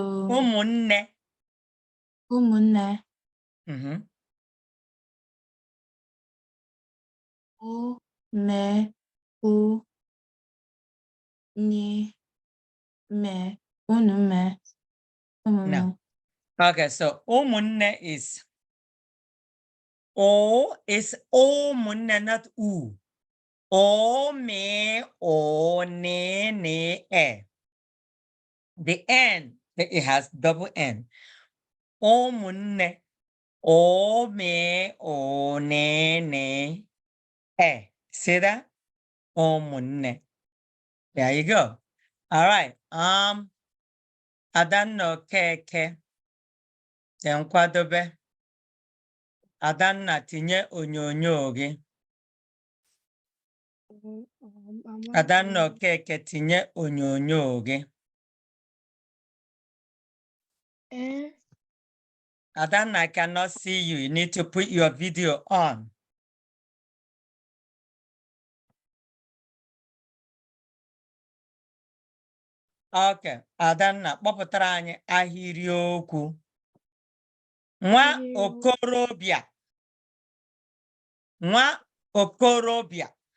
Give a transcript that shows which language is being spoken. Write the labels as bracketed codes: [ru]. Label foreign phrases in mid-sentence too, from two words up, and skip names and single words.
[ig] Ụmụnne. ụmụnne. O me u nye me unu me ụmụnne. [en] No. Okay, so ụmụnne is O is ụmụnne, not U. O me o ne ne e. The N, it has double N. [ig] Ụmụnne. O me o ne ne e. [en] See that? Ụmụnne. There you go. All right. [ig] Adanna Okeke. Nkwadobe. Adanna tinye onyonyo gị. Adanna Okeke tinye onyonyo gị. Adanna, [en] I cannot see you. You need to put your video on. Okay. [ig] Adanna, kpọpụtara anyị ahịrịokwu. Nwa okorobịa. Nwa okorobịa.